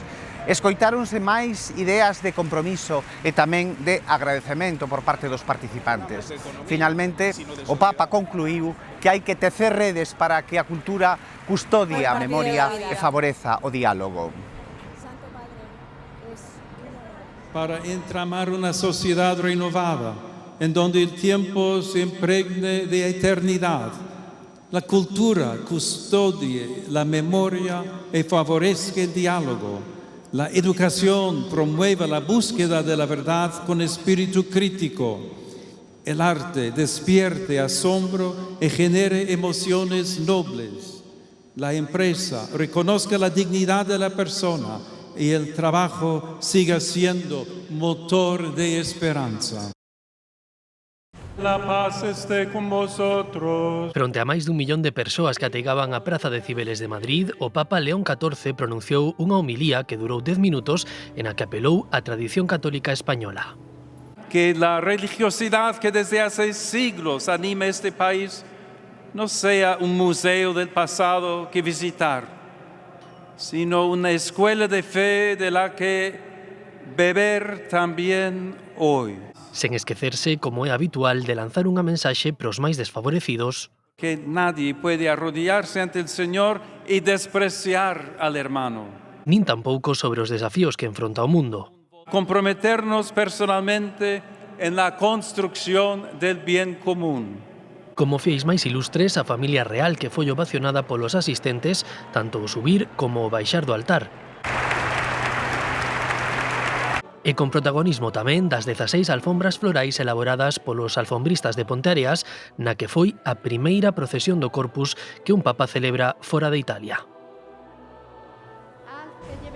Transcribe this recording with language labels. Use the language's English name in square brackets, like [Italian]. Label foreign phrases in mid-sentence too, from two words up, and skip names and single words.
[Galician] Escoitáronse máis ideas de compromiso e tamén de agradecemento por parte dos participantes. Finalmente, o Papa concluiu que hai que tecer redes para que a cultura custodie a memoria e favoreza o diálogo. [Spanish] Para entramar una sociedad renovada, en donde el tiempo se impregne de eternidad. La cultura custodie la memoria y favorezca el diálogo. La educación promueva la búsqueda de la verdad con espíritu crítico. El arte despierte asombro y genere emociones nobles. La empresa reconozca la dignidad de la persona y el trabajo siga siendo motor de esperanza. La paz esté con vosotros. [Galician] Fronte a máis dun millón de persoas que ategaban a Praza de Cibeles de Madrid, o Papa León XIV pronunciou unha homilía que durou 10 minutos en a que apelou á tradición católica española. [Spanish] Que la religiosidad que desde hace siglos anima este país no sea un museo del pasado que visitar, sino una escuela de fe de la que beber también hoy. [Galician] Sen esquecerse, como é habitual, de lanzar unha mensaxe pros máis desfavorecidos. [Spanish] Que nadie puede arrodillarse ante el Señor y despreciar al hermano. [Galician] Nin tampouco sobre os desafíos que enfronta o mundo. [Spanish] Comprometernos personalmente en la construcción del bien común. [Galician] Como fieis máis ilustres, a familia real que foi ovacionada polos asistentes, tanto o subir como o baixar do altar. E con protagonismo tamén das 16 alfombras florais elaboradas polos alfombristas de Ponteareas, na que foi a primeira procesión do Corpus que un papa celebra fora de Italia.